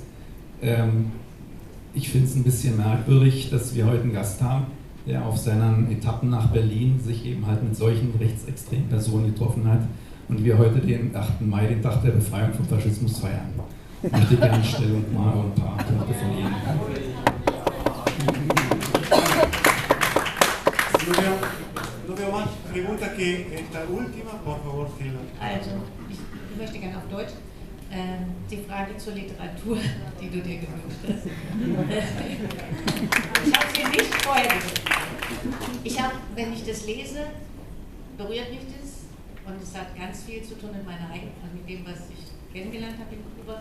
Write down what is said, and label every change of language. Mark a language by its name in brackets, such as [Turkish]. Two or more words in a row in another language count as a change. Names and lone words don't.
[German] Ich finde es ein bisschen merkwürdig, dass wir heute einen Gast haben, der auf seinen Etappen nach Berlin sich eben halt mit solchen rechtsextremen Personen getroffen hat und wir heute den 8. Mai, den Tag der Befreiung vom Faschismus feiern. Ich möchte gerne Stellung mal und ein paar Punkte von Ihnen. [Spanish] No veo más preguntas que esta última, por favor, Silvia. [German] Also, ich möchte gerne auf Deutsch die Frage zur Literatur, die du dir gewünscht hast. Ich habe sie nicht vorher gewünscht. Wenn ich das lese, berührt mich das und es hat ganz viel zu tun mit meiner eigenen, also mit dem, was ich kennengelernt habe in Kuba.